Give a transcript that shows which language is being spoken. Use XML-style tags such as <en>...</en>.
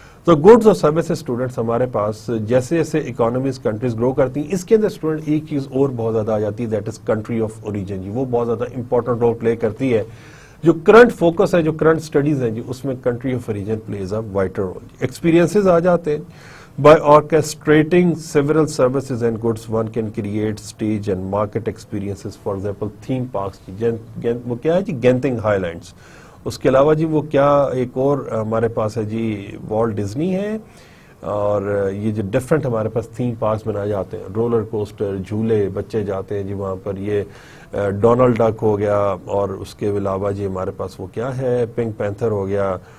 <ur>تو گڈز اور services students ہمارے پاس جیسے جیسے اکانومیز کنٹریز گرو کرتی ہیں, اس کے اندر اسٹوڈنٹ ایک چیز اور بہت زیادہ آ جاتی ہے,</ur> <en>that is country of origin</en> <ur>جی. وہ بہت زیادہ امپورٹنٹ رول پلے کرتی ہے. جو کرنٹ فوکس ہے, جو کرنٹ سٹڈیز ہیں جی, اس میں country of origin</ur> <en>Plays a vital role.</en> <ur>Experiences آ جاتے ہیں.</ur> <en>By orchestrating several services and goods, one can create stage and market experiences. For example, theme parks</en> <ur>جی, وہ کیا ہے جی, گینتنگ ہائی لینڈس. اس کے علاوہ جی وہ کیا ایک اور ہمارے پاس ہے جی, والٹ ڈزنی ہے. اور یہ جو ڈفرینٹ ہمارے پاس تھیم پارکس بنائے جاتے ہیں, رولر کوسٹر, جھولے, بچے جاتے ہیں جی وہاں پر. یہ ڈونلڈ ڈک ہو گیا, اور اس کے علاوہ جی ہمارے پاس وہ کیا ہے, پنک پینتھر ہو گیا.</ur>